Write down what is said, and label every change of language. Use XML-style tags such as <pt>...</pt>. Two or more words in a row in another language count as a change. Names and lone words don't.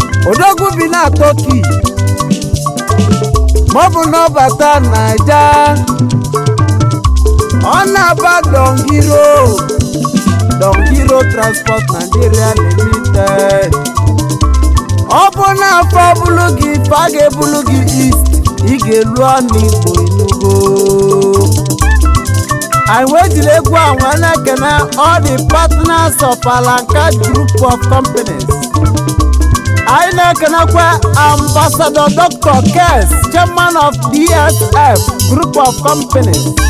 <ig>Odogwu bi na Turkey, ma ọ bụ na ọ bata Naija, ọ na-aba Dongiro, Dongiro Transport Nigeria Limited. Ọ bụ na afọ bụlụ gị, ife a ga-ebulu gị East, ị ga-elu ọnụ Igbo Enugu. Anyị wee jiri egwu a wee na-ekene</ig> <en>all the partners of Alanka Group of Companies.</en> <ig>Anyị na-ekenekwa Ambassador Doctor Kes,</ig> <en>Chairman of D S F Group of Companies.</en>